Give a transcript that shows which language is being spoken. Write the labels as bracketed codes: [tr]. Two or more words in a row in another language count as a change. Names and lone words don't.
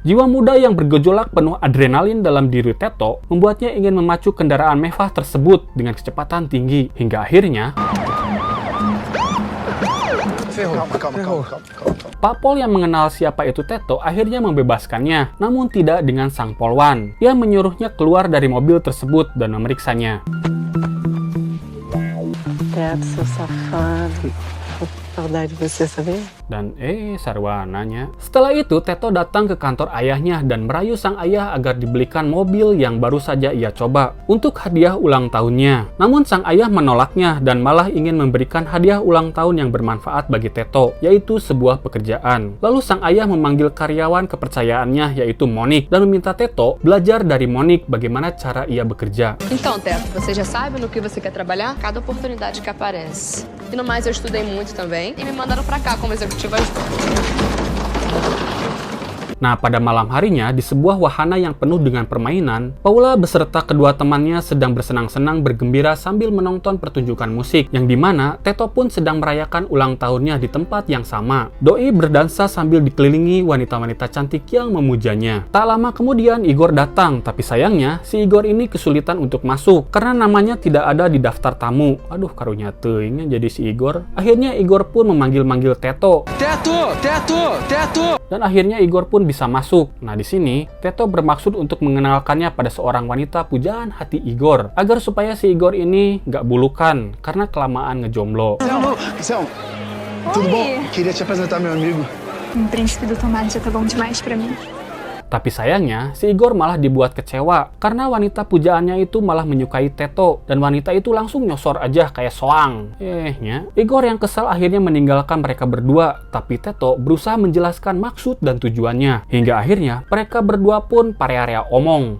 [id] Jiwa muda yang bergejolak penuh adrenalin dalam diri Teto membuatnya ingin memacu kendaraan mewah tersebut dengan kecepatan tinggi hingga akhirnya Pak Pol yang mengenal siapa itu Teto akhirnya membebaskannya, namun tidak dengan sang polwan. Ia menyuruhnya keluar dari mobil tersebut dan memeriksanya. [pt] Teto, seu safado. Saudade de você, sabia? [id] Dan sarwananya. Setelah itu, Teto datang ke kantor ayahnya dan merayu sang ayah agar dibelikan mobil yang baru saja ia coba untuk hadiah ulang tahunnya. Namun sang ayah menolaknya dan malah ingin memberikan hadiah ulang tahun yang bermanfaat bagi Teto, yaitu sebuah pekerjaan. Lalu sang ayah memanggil karyawan kepercayaannya, yaitu Monique, dan meminta Teto belajar dari Monique bagaimana cara ia bekerja. [pt] Então, Teto, você já sabe no que você quer trabalhar? Cada oportunidade que aparece. E no mais, eu estudei muito também e me mandaram pra cá como executiva ajudante. [id] Nah, pada malam harinya, di sebuah wahana yang penuh dengan permainan, Paula beserta kedua temannya sedang bersenang-senang bergembira sambil menonton pertunjukan musik, yang dimana Teto pun sedang merayakan ulang tahunnya di tempat yang sama. Doi berdansa sambil dikelilingi wanita-wanita cantik yang memujanya. Tak lama kemudian, Igor datang, tapi sayangnya, si Igor ini kesulitan untuk masuk, karena namanya tidak ada di daftar tamu. [su] Aduh, karunya teuing jadi si Igor. [id] Akhirnya Igor pun memanggil-manggil Teto. Teto! Teto! Teto! Dan akhirnya Igor pun bisa masuk. Nah, di sini Teto bermaksud untuk mengenalkannya pada seorang wanita pujaan hati Igor, agar supaya si Igor ini nggak bulukan karena kelamaan ngejomblo. [pt] Selma, tudo bom? Queria te apresentar meu amigo. Príncipe do tomate já tá bom demais pra mim. [id] Tapi sayangnya, si Igor malah dibuat kecewa karena wanita pujaannya itu malah menyukai Teto dan wanita itu langsung nyosor aja kayak soang. Igor yang kesal akhirnya meninggalkan mereka berdua, tapi Teto berusaha menjelaskan maksud dan tujuannya. Hingga akhirnya mereka berdua pun pare-area omong.